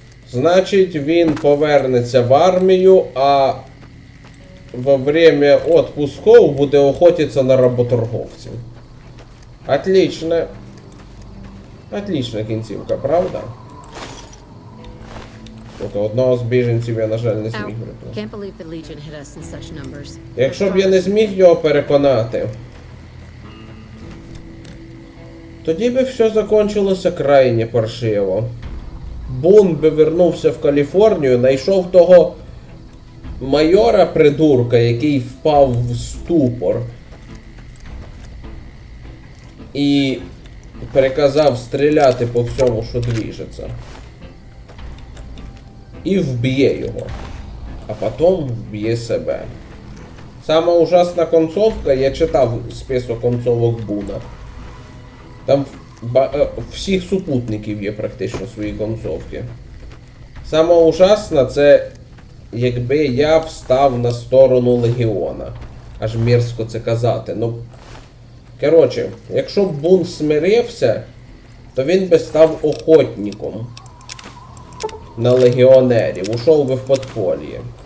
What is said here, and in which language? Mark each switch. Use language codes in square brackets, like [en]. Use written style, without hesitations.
[uk] Значить, він повернеться в армію, [ru] а во время отпусков [uk] буде охотитися на работорговців. [ru] Отлично. [uk] Отлична кінцівка, правда? Тобто одного з біженців я, на жаль, не зміг врятувати. [en] Can't believe the Legion hit us in such numbers. [uk] Якщо б я не зміг його переконати, тоді би все закончилося крайне паршиво. Бун би вернувся в Каліфорнію, знайшов того майора-придурка, який впав в ступор. І приказав стріляти по всьому, що двіжеться. і вб'є його. А потім вб'є себе. Сама ужасна концовка, я читав список концовок Буна. Там всіх супутників є практично свої концовки. Сама ужасна це якби я встав на сторону Легіона. Аж мерзко це казати. Ну, коротше, якщо б Бун смирився, то він би став охотником на легіонерів, ушов би в подполье.